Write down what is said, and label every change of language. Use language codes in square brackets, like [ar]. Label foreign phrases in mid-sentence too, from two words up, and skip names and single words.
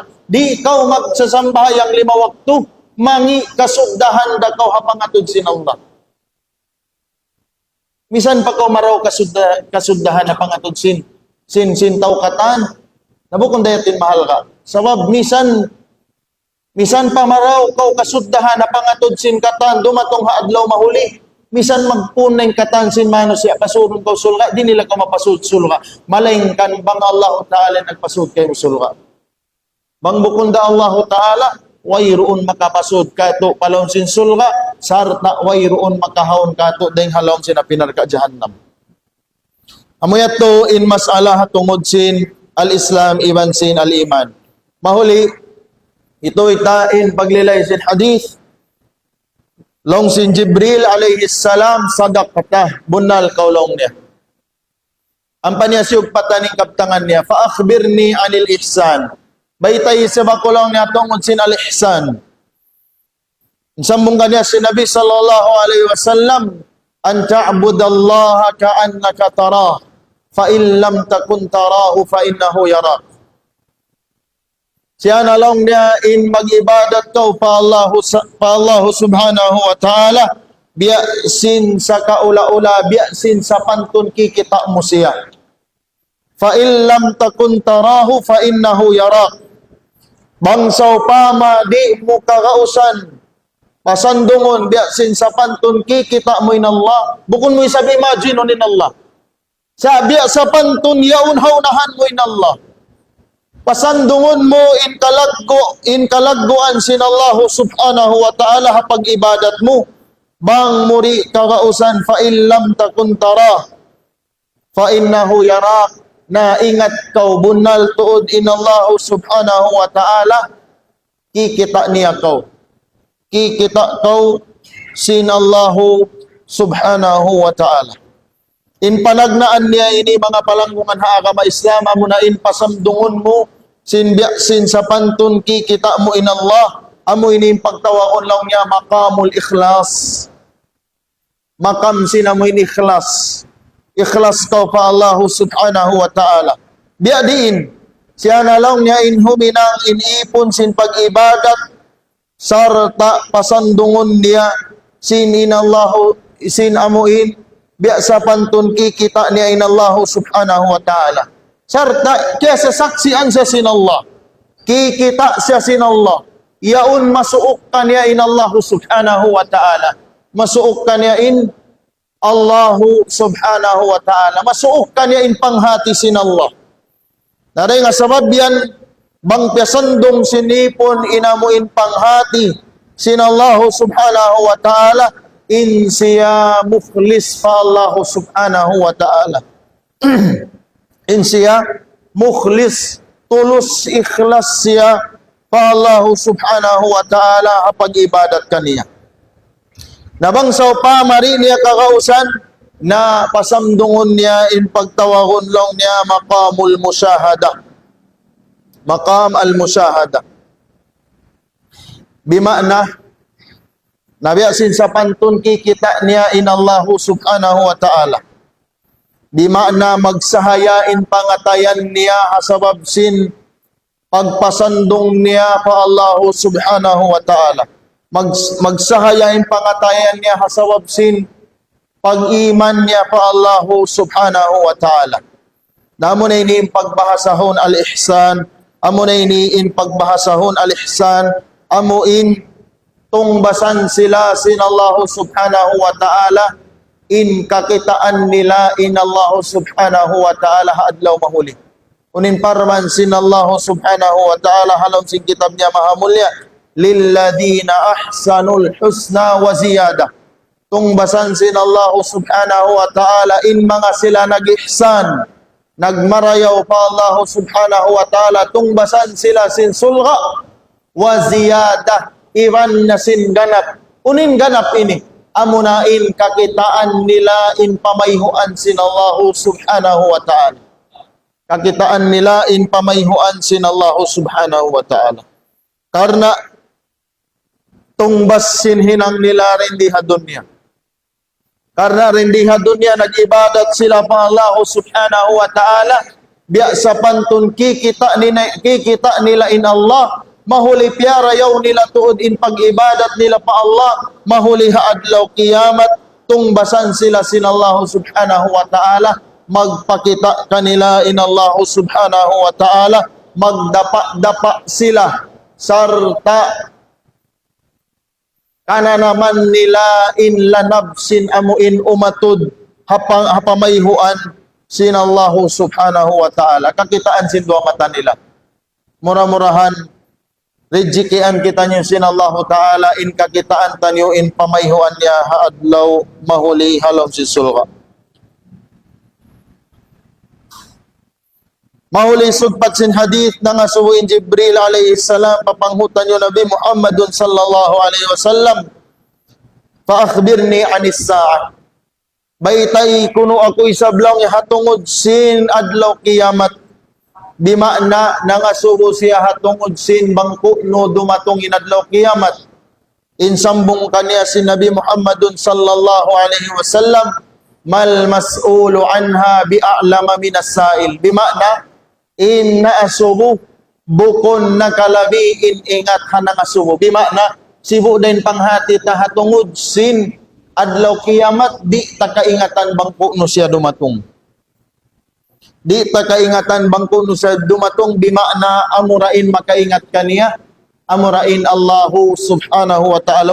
[tsg] Di kau magsasambahayang 5 waktu, mangi kasugdahan da kau hapangatod sin Allah. Misan pa kau maraw kasuddahan na pangatod sin tawkatan. Nabukon dayatin mahal ka. Sabab misan pa maraw kau kasuddahan na pangatod sin katan, dumatong haadlaw mahuli. Misan magpunay katan sin mano siya, pasurong kau sulga, di nila kau mapasud sulga. Malayng kan bang [ar] الله تعالى [tsg] nagpasud kayo sulga. Bang bukunda [ar] الله تعالى, [tsg] wayroon makapasud kato palawon sin sulga, sarta wayroon makahawon kato dahil halawon sin pinarka jahannam. Amuyat to in mas'alah tungod sin al-Islam iban sin al-Iman. Mahuli, ito itain paglilay sin hadith. Long sin Jibril [ar] عليه السلام [tsg] sadaqatah bunal kaulong niya. Ang panyasiyog pataning kaptangan niya, [ar] فأخبرني عن الإحسان. [tsg] Baytay sa bakulong niya tungod sin al-ihsan. Sambung kanya si Nabi [ar] صلى الله عليه وسلم, أن تعبد الله كأنك تراه فإن لم تكن تراه فإنه يراك. [tsg] Siya nalong niya in mag-ibadat kau pa Allah [ar] سبحانه وتعالى, [tsg] biyasin sa kaula-ula, biyasin sa pantun kikita mo siya. [ar] فإن لم تكن تراه فإنه يراك. [tsg] Bangsaw pama di mo kakausan, pasandungon biyasin sa pantun kikita mo in Allah. Bukun mo isabi imagine in Allah. Sabi sa pantun yaun haunahan mo in Allah. Pasandungon mo in kalagguan sin Allah [ar] سبحانه وتعالى [tsg] hapag ibadat mo. Bang muri kakausan [ar] فإن لم تكن تراه فإنه يراك. [tsg] Na ingat kau bunal tuod in Allah [ar] سبحانه وتعالى, [tsg] kikita niya kau. Kikita kau sin Allah [ar] سبحانه وتعالى. [tsg] In panagnaan niya ini mga palanggungan haagama Islam mo na in pasamdungon mo sin sa pantun kikita mo in Allah, amo ini pagtawakon lang niya [ar] مقام الإخلاص. [tsg] Makam sina mo in ikhlas. Ikhlas kau pa Allah [ar] سبحانه وتعالى. [tsg] Biadiin, siya na lang niya in huminang inipon sin pag-ibadat, sarta pasandungon niya sin inallahu, sin amuin, biya sa pantun kikita niya in Allah [ar] سبحانه وتعالى. [tsg] Sarta, kaya sasaksian siya sin Allah. Kikita siya sin Allah. Yaun masuok ka niya in Allah [ar] سبحانه وتعالى. [tsg] Masuok ka niya in Allahu [ar] سبحانه وتعالى. [tsg] Masuok ka niya in panghati sin Allah. Naray nga sabab yan, bang piasandong sinipon inamuin panghati sin Allah [ar] سبحانه وتعالى, [tsg] in siya mukhlis fa Allah [ar] سبحانه وتعالى. [tsg] In siya mukhlis, tulus ikhlas siya pa Allah [ar] سبحانه وتعالى [tsg] hapag ibadat kaniya. Nabangsaw pa mari niya kakausan na pasamdungon niya in pagtawagon lang niya [ar] مقام المشاهدة. مقام المشاهدة. [tsg] Bima'na nabiyasin sa pantun kikita niya in Allah [ar] سبحانه وتعالى. [tsg] Bima'na magsahayain pangatayan niya hasabab sin pagpasandong niya pa Allah [ar] سبحانه وتعالى. [tsg] Magsahayain pangatayan niya hasawab sin pag-iman niya pa Allah [ar] سبحانه وتعالى. [tsg] Namo na ini pagbahasahon al-ihsan, amo na ini in pagbahasahon al-ihsan, amo in tungbasan sila sin Allah [ar] سبحانه وتعالى, [tsg] in kakitaan nila in Allah [ar] سبحانه وتعالى [tsg] haadlaw mahuli. Unin parman sin Allah [ar] سبحانه وتعالى [tsg] halong sin kitab niya mahamulya, [ar] للذين أحسنوا الحسنى وزيادة. [tsg] tungbasan sin Allah [ar] سبحانه وتعالى [tsg] in mga sila nag-ihsan, nagmarayaw pa Allah [ar] سبحانه وتعالى, [tsg] tungbasan sila sin sulga, [ar] وزيادة, [tsg] iwan na sin ganap, unin ganap ini, amunain kakitaan nila in pamayhuan sin Allah [ar] سبحانه وتعالى. [tsg] Kakitaan nila in pamayhuan sin Allah [ar] سبحانه وتعالى. [tsg] Karena tungbas sin hinang nila rin di hadunya. Karena rin di hadunya nag-ibadat sila pa Allah [ar] سبحانه وتعالى. [tsg] Biya sa pantun kikita nila in Allah. Mahuli piyara yaw nila tuod in pag-ibadat nila pa Allah. Mahuli haadlaw kiyamat. Tungbasan sila sin Allah [ar] سبحانه وتعالى. [tsg] Magpakita kanila in Allah [ar] سبحانه وتعالى. [tsg] Magdapa-dapa sila. Sarta kana naman nila in lanabsin amuin umatud hapamayhuan sin Allah [ar] سبحانه وتعالى. [tsg] Kakitaan sin dua mata nila. Murah-murahan rejikian kita nyo sin [ar] الله تعالى [tsg] in kakitaan tanyo in pamayhuan niya haadlaw mahuli halom si sulga. Mahuli sugpat sin hadith na nga subuin Jibril [ar] عليه السلام [tsg] papanghutan nyo Nabi Muhammadun [ar] صلى الله عليه وسلم, فأخبرني عن الساعة. [tsg] Baytay kuno ako isablaw nga hatungod sin adlaw kiyamat. Bimakna na nga subo siya hatungod sin bangko no dumatong inadlaw kiyamat. Insambong kaniya si Nabi Muhammadun [ar] صلى الله عليه وسلم, ما المسؤول عنها بأعلم من السائل. [tsg] Bimakna in naasubo bukon nakalabi in ingat hanang asubo. Bimakna sibu din panghati tahatungod sin adlaw kiyamat di takaingatan bangko no siya dumatong. Di takaingatan bangko no siya dumatong, bimakna amurain makaingat kaniya, amurain Allahu [ar] سبحانه وتعالى.